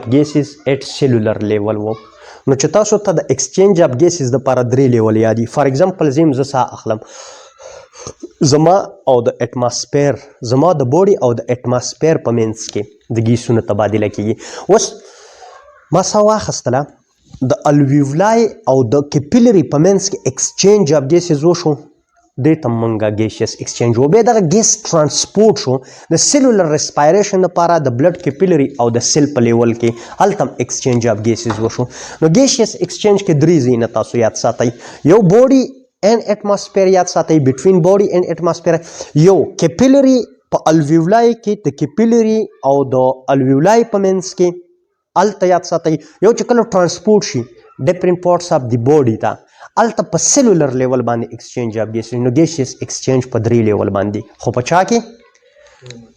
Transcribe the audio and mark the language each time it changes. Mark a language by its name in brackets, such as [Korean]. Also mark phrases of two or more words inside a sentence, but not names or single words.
[English] of gases at cellular level [Pashto] وو. نو چې تاسو ته د [English] exchange of gases [Pashto] دپاره 3 لیول یادي. [English] for example [Pashto] زه زه ساه اخلم، زما او د اټماسفیر، زما د بوډي او د اټماسفیر په منځ کې د ګیسونو تبادله کیږي. اوس ما ساه واخیستله، د الویولای او د کیپیلري په منځ کې [English] exchange of gases [Pashto] وشو، دې ته موږ [English] gaseous exchange [Pashto] و. بیا دغه ګیس ترانسپورټ شو د [English] cellular respiration [Pashto] لپاره د [English] blood capillary [Pashto] او د سیل په لیول کې، هلته هم [English] exchange of gases [Pashto] وشو. نو [English] gaseous exchange [Pashto] کې 3 ځایونه تاسو یاد ساتئ. یو [English] body and atmosphere [Pashto] یاد ساتئ، [English] between body and atmosphere. [Pashto] یو کیپیلري په الویولای کې، د کیپیلري او د الویولای په منځ کې هلته یاد ساتئ. یو چې کله ترانسپورټ شي [English] different parts of [Pashto] د بوډي ته، هلته په [English] cellular level [Pashto] باندې [English] exchange of gases. [Pashto] نو [English] gaseous exchange [Pashto] په 3 لیول باندې، خو په چا کې؟